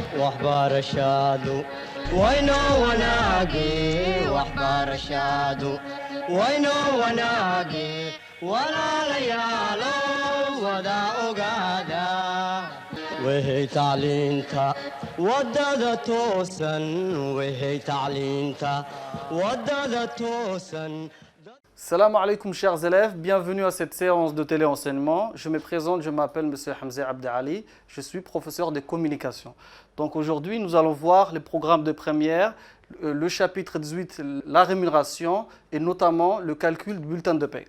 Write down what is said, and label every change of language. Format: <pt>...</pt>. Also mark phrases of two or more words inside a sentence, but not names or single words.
<so>waxbarashadu waynoo wanaage waxbarashadu waynoo wanaage walaalayaalo wada ogaada wehey tacliinta wadada toosan wehey tacliinta wadada toosan.</so> <ar>سلام عليكم</ar> <fr>chers élèves, bienvenue à cette séance de téléenseignement. Je me présente, je m'appelle M. Hamza Abdi Ali, je suis professeur de communication. Donc aujourd'hui nous allons voir les programmes de première, le chapitre 18, la rémunération et notamment le calcul du bulletin de paie.</fr>